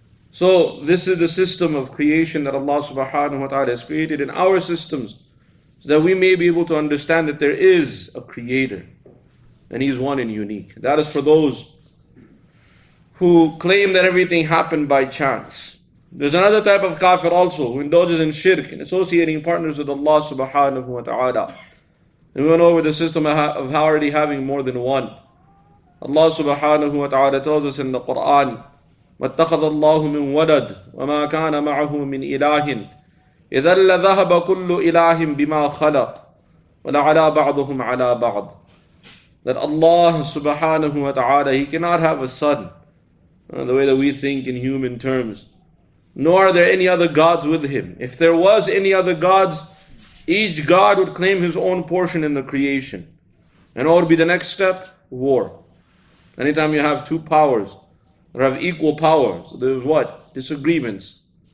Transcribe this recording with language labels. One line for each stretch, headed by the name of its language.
English: So this is the system of creation that Allah subhanahu wa ta'ala has created in our systems, so that we may be able to understand that there is a creator and He is one and unique. That is for those who claim that everything happened by chance. There's another type of kafir also who indulges in shirk and associating partners with Allah subhanahu wa ta'ala. And we went over the system of already having more than one. Allah subhanahu wa ta'ala tells us in the Quran,
Arabic: وَاتَّخَذَ اللَّهُ مِنْ وَلَدٍ وَمَا كَانَ مَعَهُ مِنْ إِلَهٍ إِذَا لَذَهَبَ كُلُّ إِلَهٍ بِمَا خَلَقَ وَلَعَلَى بَعْضُهُمْ عَلَى بَعْضٍ.
English: That Allah subhanahu wa ta'ala, He cannot have a son, the way that we think in human terms. Nor are there any other gods with Him. If there was any other gods, each God would claim his own portion in the creation. And what would be the next step? War. Anytime you have two powers that have equal power, so there's what? Disagreements.